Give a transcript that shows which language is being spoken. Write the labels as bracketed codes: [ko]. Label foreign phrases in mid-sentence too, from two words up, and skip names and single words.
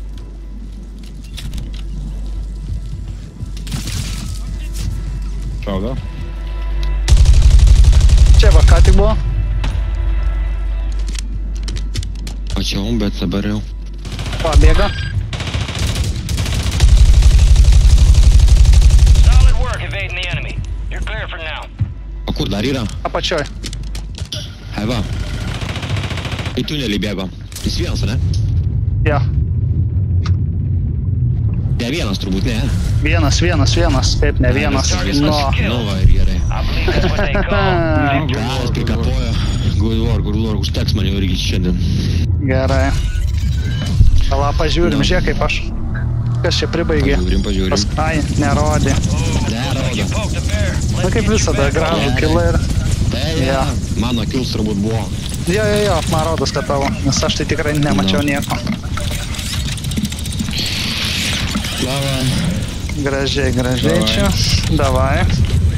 [lt] Šaudo. Čia va, ką tik buvo. Pačiau, bet dabar jau. Pabėga. [en] Solid work evading the enemy. You're clear for now. [lt] O kur dar yra? Apačioj. Eva. Į tunelį bėgo. Jis vienas, ne? Jo. Ne vienas turbūt, ne? Vienas. Kaip ne vienas. Viskas. No. Nu va, ir gerai. [en] I believe that's what they call victory. [lt] Kas prikapojo? [en] Good work, [lt] užteks man jau irgi šiandien. Gerai. Pala, pažiūrim, žiūrėk kaip aš. Kas čia pribaigė? Pažiūrim. Ai, nerodė. Nerodo. [en] Poke the bear. [lt] Na kaip visada, gražų kilą ir... Tai, Jo. mano kils turbūt buvo. Jo, man rodos, kad tavo, nes aš tai tikrai nemačiau nieko. Slava. Gražiai Davai. čia. Davai.